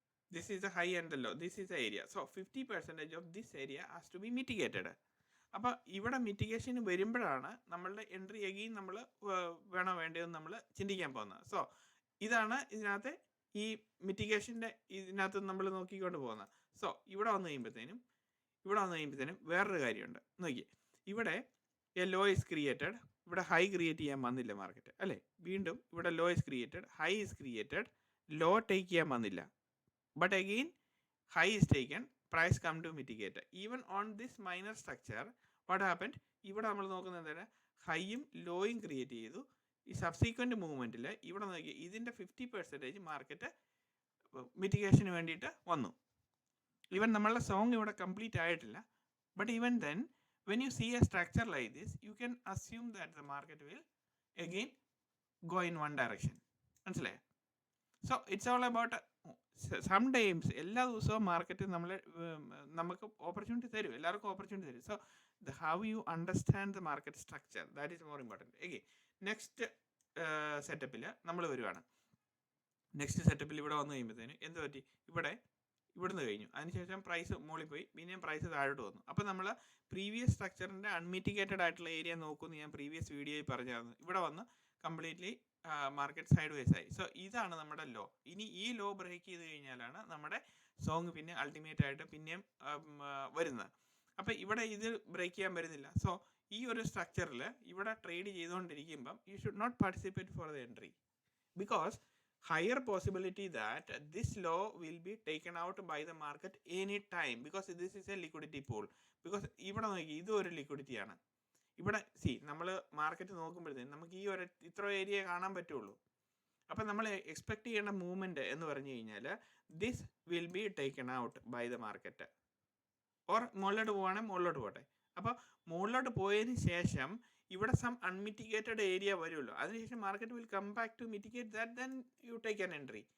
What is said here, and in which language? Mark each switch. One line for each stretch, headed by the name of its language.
English: This is the high and the low. This is the area. So 50% of this area has to be mitigated.
Malayalam: അപ്പോൾ ഇവിടെ mitigation വരുമ്പോഴാണ് നമ്മളുടെ entry again നമ്മൾ വേണോ വേണ്ടതെന്ന് നമ്മൾ ചിന്തിക്കാൻ പോകുന്നത്. സോ ഇതാണ് ഇതിനകത്ത് ഈ മിറ്റിഗേഷൻ്റെ ഇതിനകത്ത് നമ്മൾ നോക്കിക്കൊണ്ട് പോകുന്നത്. സോ ഇവിടെ വന്നു കഴിയുമ്പോഴത്തേനും ഇവിടെ വന്നു കഴിയുമ്പോഴത്തേനും വേറൊരു കാര്യമുണ്ട്. നോക്കിയേ, ഇവിടെ
English: a low is created,
Malayalam: ഇവിടെ ഹൈ ക്രിയേറ്റ് ചെയ്യാൻ വന്നില്ല മാർക്കറ്റ് അല്ലേ. വീണ്ടും ഇവിടെ
English: low is created, high is created,
Malayalam: law take ചെയ്യാൻ വന്നില്ല.
English: But again high is taken, price come to mitigate. Even on this minor structure, what happened?
Malayalam: ഇവിടെ നമ്മൾ നോക്കുന്നത് എന്താണ്, ഹൈയും ലോയും ക്രിയേറ്റ് ചെയ്തു. ഈ സബ്സീക്വൻറ്റ് മൂവ്മെൻറ്റിൽ ഇവിടെ നോക്കി ഇതിൻ്റെ 50% മാർക്കറ്റ് മിറ്റിഗേഷന് വേണ്ടിയിട്ട് വന്നു. ഈവൻ നമ്മളുടെ സോങ് ഇവിടെ കംപ്ലീറ്റ് ആയിട്ടില്ല.
English: But even then when you see a structure like this, you can assume that the market will again go in one direction.
Malayalam: മനസ്സിലായോ?
English: so it's all about sometimes
Malayalam: എല്ലാ ദിവസവും market നമുക്ക് opportunity തരും,
English: എല്ലാവർക്കും ഓപ്പർച്യൂണിറ്റി തരും. So the how you understand the market structure, that is more important.
Malayalam: Again next സെറ്റപ്പിൽ നമ്മൾ വരുവാണ്. നെക്സ്റ്റ് സെറ്റപ്പിൽ ഇവിടെ വന്നു കഴിയുമ്പോഴത്തേന് എന്ത് പറ്റി, ഇവിടുന്ന് കഴിഞ്ഞു, അതിനുശേഷം പ്രൈസ് മുകളിൽ പോയി, പിന്നെയും പ്രൈസ് താഴോട്ട് വന്നു. അപ്പോൾ നമ്മൾ പ്രീവിയസ് സ്ട്രക്ചറിൻ്റെ അൺമിറ്റിഗേറ്റഡ് ആയിട്ടുള്ള ഏരിയ നോക്കുമെന്ന് ഞാൻ പ്രീവിയസ് വീഡിയോയിൽ പറഞ്ഞായിരുന്നു. ഇവിടെ വന്ന് കംപ്ലീറ്റ്ലി മാർക്കറ്റ് സൈഡ് വേസ് ആയി. സോ ഇതാണ് നമ്മുടെ ലോ. ഇനി ഈ ലോ ബ്രേക്ക് ചെയ്ത് കഴിഞ്ഞാലാണ് നമ്മുടെ സോങ് പിന്നെ അൾട്ടിമേറ്റ് ആയിട്ട് പിന്നെയും വരുന്നത്. അപ്പോൾ ഇവിടെ ഇത് ബ്രേക്ക് ചെയ്യാൻ വരുന്നില്ല. സോ ഈ ഒരു സ്ട്രക്ചറിൽ ഇവിടെ trade ചെയ്തുകൊണ്ടിരിക്കുമ്പം
English: You should not participate for the entry, because higher possibility that this law will be taken out by the market any time, because this is a liquidity pool.
Malayalam: because ഇവിടെ നോക്കി ഇത് ഒരു ലിക്വിഡിറ്റിയാണ്. ഇവിടെ നമ്മൾ മാർക്കറ്റ് നോക്കുമ്പോഴത്തേക്കും നമുക്ക് ഈ ഒരു ഇത്ര ഏരിയ കാണാൻ പറ്റുള്ളൂ. അപ്പം നമ്മൾ എക്സ്പെക്ട് ചെയ്യേണ്ട മൂവ്മെൻറ്റ് എന്ന് പറഞ്ഞു കഴിഞ്ഞാൽ
English: This will be taken out by the market.
Malayalam: Or മുകളിലോട്ട് പോവുകയാണെങ്കിൽ മുകളിലോട്ട് പോട്ടെ. അപ്പോൾ മുകളിലോട്ട് പോയതിന് ശേഷം ഇവിടെ സം അൺമിറ്റിഗേറ്റഡ് ഏരിയ വരുമല്ലോ, അതിനുശേഷം market
English: Will come back to mitigate that, then you take an entry.